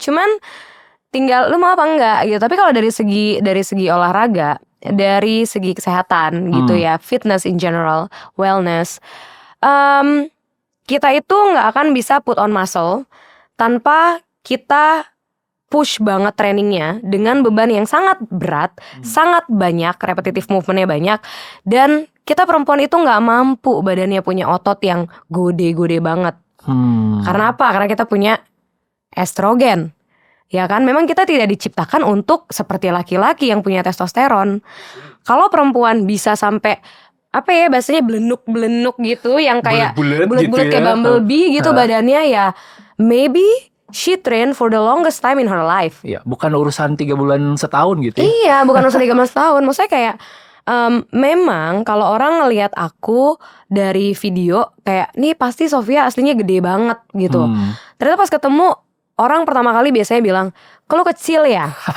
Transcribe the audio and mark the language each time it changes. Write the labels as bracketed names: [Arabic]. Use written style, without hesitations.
[Indonesian] Cuman tinggal lu mau apa enggak gitu. Tapi kalau dari segi olahraga, dari segi kesehatan gitu ya, [English] fitness in general, wellness, [Indonesian] kita itu nggak akan bisa [English] put on muscle [Indonesian] tanpa kita push banget trainingnya dengan beban yang sangat berat, sangat banyak, repetitive movementnya banyak, dan kita perempuan itu nggak mampu badannya punya otot yang gede-gede banget. Karena apa? Karena kita punya estrogen. Ya kan, memang kita tidak diciptakan untuk seperti laki-laki yang punya testosteron. Kalau perempuan bisa sampai apa ya bahasanya belenuk-belenuk gitu, yang kayak bulat-bulat gitu kayak ya. Bumblebee gitu badannya ya, [English] maybe she train for the longest time in her life. [Indonesian] Iya, bukan urusan 3 bulan setahun gitu ya. Iya, bukan urusan 13 tahun. Maksudnya kayak memang kalau orang ngelihat aku dari video kayak nih pasti Sofia aslinya gede banget gitu. Ternyata pas ketemu orang pertama kali biasanya bilang, "Kalau kecil ya?"